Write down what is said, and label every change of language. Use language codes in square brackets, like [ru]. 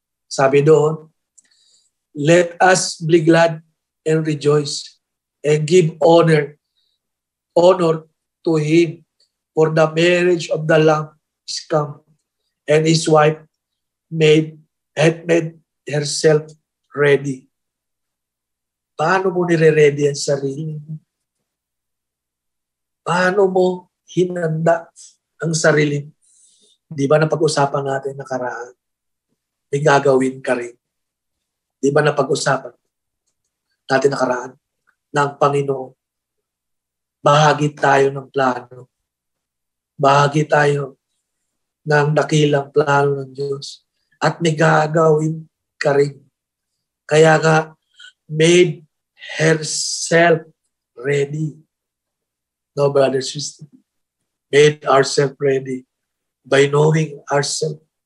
[tl] Sabi doon, [en] let us be glad and rejoice and give honor to Him, for the marriage of the Lamb is come, and His wife had made herself ready. [tl] Paano mo nire-ready ang sarili mo? Paano mo hinanda ang sarili mo? Di ba napag-usapan natin nakaraan? May gagawin ka rin. Di ba napag-usapan natin nakaraan ng Panginoon? Bahagi tayo ng plano. Bahagi tayo ng dakilang plano ng Diyos. At may gagawin ka rin. Kaya nga, [en] made herself ready. No, brothers and sisters. Made ourselves ready by knowing ourselves.